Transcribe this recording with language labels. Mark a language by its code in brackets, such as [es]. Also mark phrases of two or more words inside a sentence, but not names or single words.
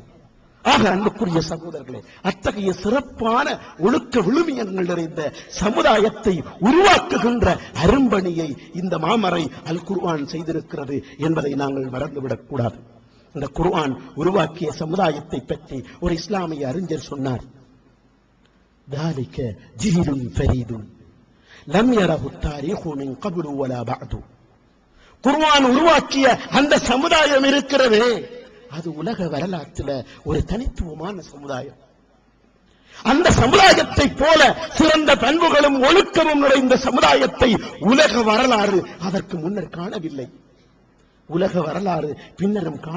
[ta] ஆக அன்புக்குரிய சகோதரர்களே, அத்தகைய சிறப்பான ஒழுக்க விழுமியங்கள் நிறைந்த சமுதாயத்தை உருவாக்குகின்ற அரும்பணியை இந்த மாமறை அல் குர்ஆன் செய்திருக்கிறது என்பதை நாங்கள் மறந்துவிடக் கூடாது. இந்த குர்ஆன் உருவாக்கிய சமுதாயத்தை பற்றி ஒரு இஸ்லாமிய அறிஞர் சொன்னார், [ar] ذلك جيل فريد لم يره التاريخ من قبل ولا بعد. [ta] குர்ஆன் உருவாக்கிய அந்த சமுதாயம் இருக்கிறதே, அது உலக வரலாற்றில் ஒரு தனித்துவமான சமுதாயம். அந்த சமுதாயத்தை போல சிறந்த பண்புகளும் ஒழுக்கமும் நிறைந்த சமுதாயத்தை உலக வரலாறு அதற்கு முன்னர் காணவில்லை, உலக வரலாறு பின்னரும் காண